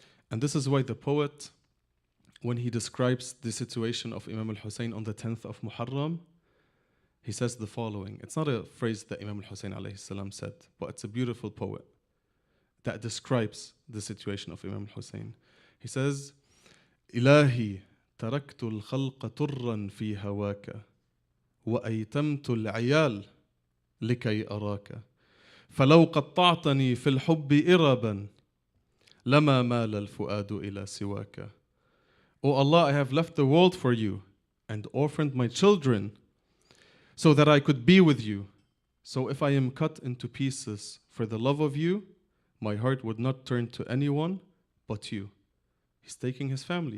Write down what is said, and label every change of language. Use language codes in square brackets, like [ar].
[en] And this is why the poet, when he describes the situation of Imam al-Hussein on the 10th of Muharram, he says the following. It's not a phrase that Imam al-Hussein alayhi salam said, but it's a beautiful poet that describes the situation of Imam al-Hussein. He says, [ar] إلهي تركت الخلق طرا في هواك وأيتمت العيال لكي أراك فلو قطعتني في الحب إربا لما مال الفؤاد إلى سواك. [en] O Allah, I have left the world for you and orphaned my children so that I could be with you. So if I am cut into pieces for the love of you, my heart would not turn to anyone but you. He's taking his family.